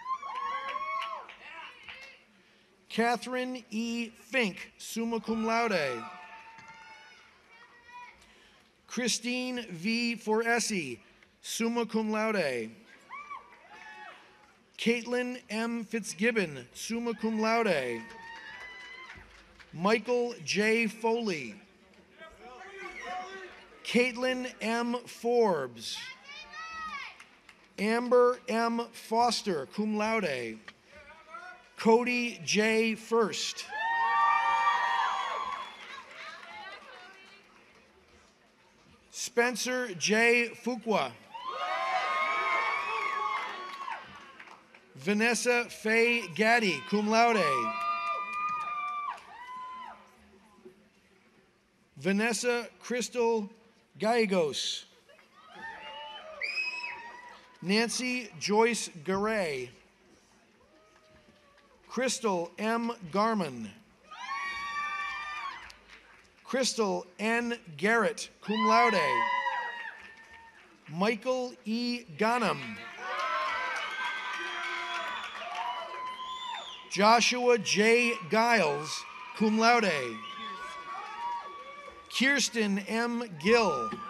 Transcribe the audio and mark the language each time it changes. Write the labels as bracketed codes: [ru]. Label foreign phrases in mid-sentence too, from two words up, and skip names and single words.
[en] Catherine E. Fink, [la] summa cum laude. [en] Christine V. Foresi, [la] summa cum laude. [en] Caitlin M. [la] Fitzgibbon, summa cum laude. [en] Michael J. Foley. Caitlin M. Forbes. Amber M. Foster, [la] cum laude. [en] Cody J. First. Spencer J. Fuqua. Vanessa Faye Gaddy, [la] cum laude. [en] Vanessa Crystal Gallegos. Nancy Joyce Garay. Crystal M. Garman. Crystal N. Garrett, [la] cum laude. [en] Michael E. Ghanem. Joshua J. Giles, [la] cum laude. [en] Kirsten M. Gill.